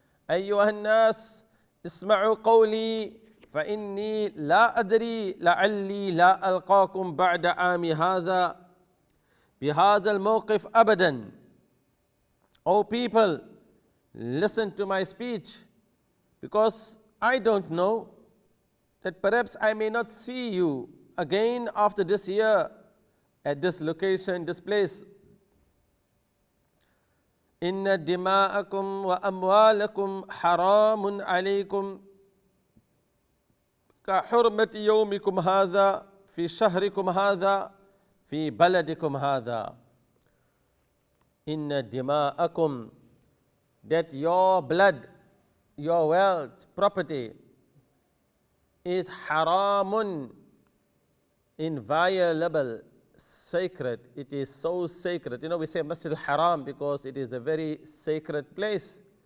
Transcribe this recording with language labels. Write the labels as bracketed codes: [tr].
[ar] أيها الناس اسمعوا قولي فإني لا أدري لعلي لا ألقاكم بعد عامي هذا بهذا الموقف أبدا. [en] O people, listen to my speech, because I don't know that perhaps I may not see you again after this year at this location, this place. [ar] إن دماءكم وأموالكم حرام عليكم كحرمة يومكم هذا في شهركم هذا في بلدكم هذا. إن دماءكم, [en] that your blood, your wealth, property is haramun, inviolable, sacred. It is so sacred. You know, we say Masjid al-Haram because it is a very sacred place.